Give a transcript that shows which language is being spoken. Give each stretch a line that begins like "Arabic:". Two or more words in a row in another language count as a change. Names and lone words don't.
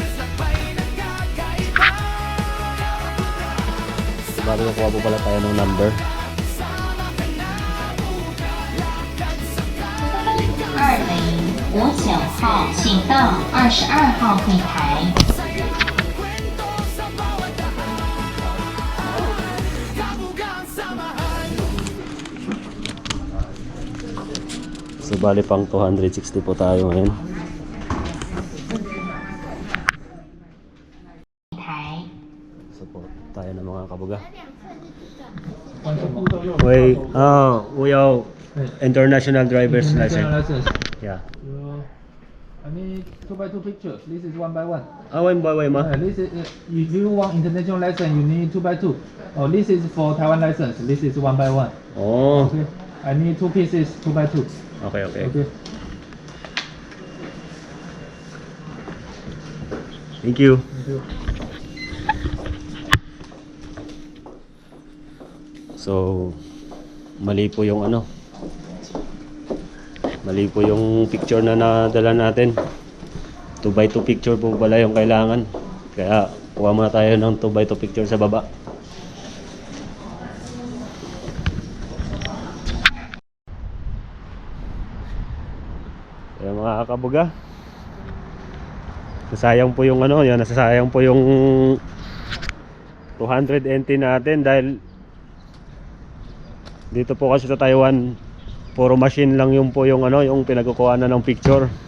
Filipino: Bago nakuha po pala tayo ng number.
Chinese: 2059 号，请到22号柜台。
Filipino: So bali pang 260 po tayo ngayon.
Chinese: 台。
Filipino: Support tayo ng mga kabuga.
English: Wait, we have international driver's license. license. Yeah. I need 2x2 picture. This is 1x1. One by one ma. This is if you want international license, you need 2x2. Oh, this is for Taiwan license. This is 1x1. Oh. Okay. I need 2 pieces 2x2. Okay, okay. Okay. Thank you. Thank you.
Filipino: So mali po yung ano. Mali po yung picture na nadala natin. 2x2 picture po pala yung kailangan. Kaya kuha muna tayo ng 2x2 picture sa baba. Kaya mga kabuga, nasayang po yung ano, yan, nasasayang po yung 200 NT natin dahil dito po kasi sa Taiwan puro machine lang yung po yung ano, yung pinagkukuha na ng picture.